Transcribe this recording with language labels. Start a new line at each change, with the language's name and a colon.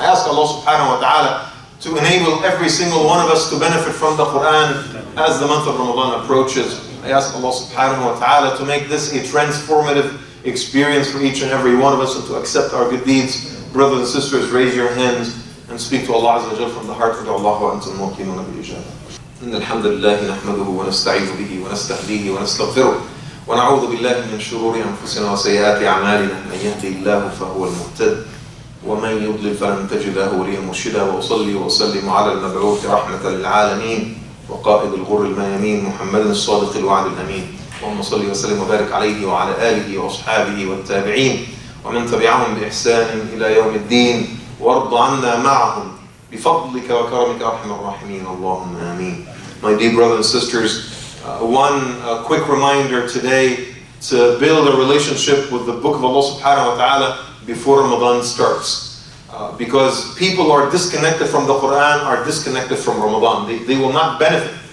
English: I ask Allah
Arabic: subhanahu wa ta'ala
English: to enable every single one of us to benefit from the Qur'an as the month of Ramadan approaches. I ask Allah
Arabic: subhanahu wa ta'ala
English: to make this a transformative experience for each and every one of us and to accept our good deeds. Brothers and sisters, raise your hands and speak to Allah
Arabic: Azza wa Jal
English: from the heart.
Arabic: ادعوا الله وأنتم موقنون بالإجابة. إن الحمد لله نحمده ونستعين به ونستهديه ونستغفره ونعوذ بالله من شرور أنفسنا وسيئات أعمالنا من يهدي الله فهو المهتد ومن يضلل فلن تجد له وليا مرشدا وأصلي وأسلم على المبعوث رحمة للعالمين وقائد الغر الميامين محمد الصادق الوعد الأمين اللهم صل وسلم وبارك عليه وعلى آله وأصحابه والتابعين ومن تبعهم بإحسان إلى يوم الدين وارض عنا معهم بفضلك وكرمك أرحم الراحمين اللهم آمين.
English: My dear brothers and sisters, one quick reminder today to build a relationship with the book of Allah
Arabic: subhanahu wa ta'ala
English: before Ramadan starts. Because people are disconnected from the Qur'an, are disconnected from Ramadan. They will not benefit.